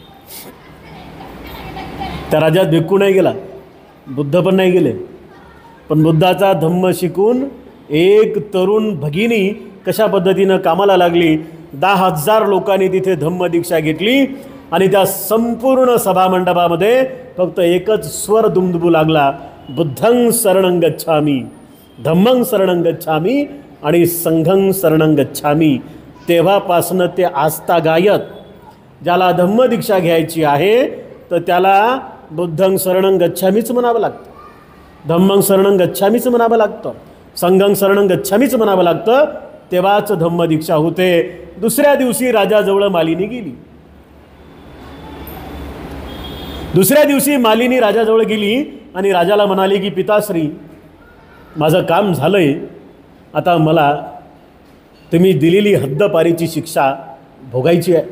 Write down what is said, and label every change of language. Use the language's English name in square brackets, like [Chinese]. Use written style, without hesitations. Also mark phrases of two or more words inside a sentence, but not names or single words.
[Marathi] त्या राज्यात भिक्खू नाही गेला, बुद्ध पण नाही गेले, पण बुद्धाचा धम्म शिकून एक तरुण भगिनी कशा पद्धतीनं कामाला लागली. 10,000 लोकांनी तिथे धम्म दीक्षा घेतली आणि त्या संपूर्ण सभामंडपामध्ये फक्त एकच स्वर दुमदुमू लागला, [Pali] बुद्धं शरणं गच्छामि, धम्मं शरणं गच्छामि आणि संघं शरणं गच्छामि. [Marathi] तेव्हापासनं ते आजतागायत ज्याला धम्म दीक्षा घ्यायची आहे तर त्याला [Pali] बुद्धं शरणं गच्छामीच [Marathi] म्हणावं लागतं, [Pali] धम्मं शरणं गच्छामीच [Marathi] म्हणावं लागतं, [Pali] संघं शरणं गच्छामीच [Marathi] म्हणावं लागतं, तेव्हाच धम्म दीक्षा होते. दुसऱ्या दिवशी राजाजवळ मालिनी गेली. दुसऱ्या दिवशी मालिनी राजाजवळ गेली आणि राजाला म्हणाली की पिताश्री, माझं काम झालंय, आता मला तुम्ही दिलेली हद्दपारीची शिक्षा भोगायची आहे.